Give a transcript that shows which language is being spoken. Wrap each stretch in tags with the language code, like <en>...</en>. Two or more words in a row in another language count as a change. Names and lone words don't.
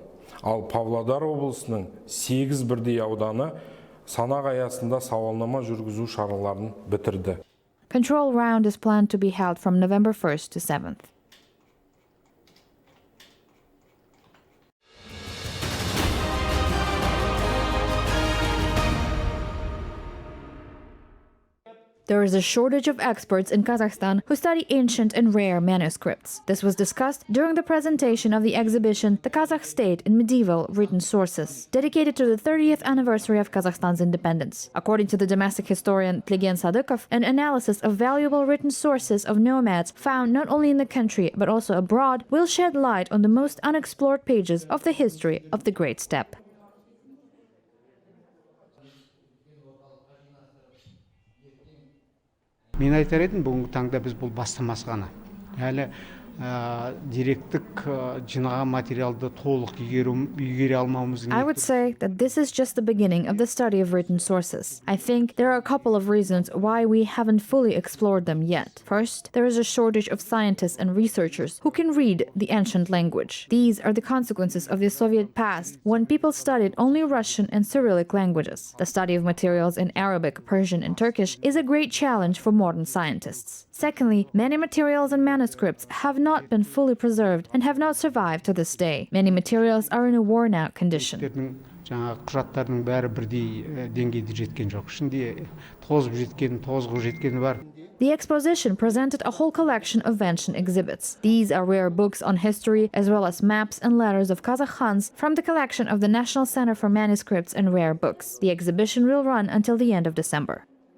<kk>Ал Павлодар облысының 8 бірдей ауданы санақ аясында сауалнама жүргізу шараларын бітірді.</kk> <en>Control round is planned to be held from November 1st to 7th. There is a shortage of experts in Kazakhstan who study ancient and rare manuscripts. This was discussed during the presentation of the exhibition The Kazakh State in Medieval Written Sources, dedicated to the 30th anniversary of Kazakhstan's independence. According to the domestic historian Tligen Sadykov, an analysis of valuable written sources of nomads found not only in the country but also abroad will shed light on the most unexplored pages of the history of the Great Steppe.</en> <kk>Мен айтар едім, бүгінгі таңда біз бұл бастамасы ғана. Әлі директтік жинаған материалды толық игере алмауымыз</kk> <en>I would say that this is just the beginning of the study of written sources. I think there are a couple of reasons why we haven't fully explored them yet. First, there is a shortage of scientists and researchers who can read the ancient language. These are the consequences of the Soviet past, when people studied only Russian and Cyrillic languages. The study of materials in Arabic, Persian, and Turkish is a great challenge for modern scientists. Secondly, many materials and manuscripts have not been fully preserved and have not survived to this day. Many materials are in a worn-out condition.</en> <kk>Құжаттардың бәрі бірдей деңгейде жеткен жоқ. Ішінде тозып жеткені бар.</kk> <en>The exposition presented a whole collection of ancient exhibits. These are rare books on history, as well as maps and letters of Kazakh Khans from the collection of the National Center for Manuscripts and Rare Books. The exhibition will run until the end of December.</en>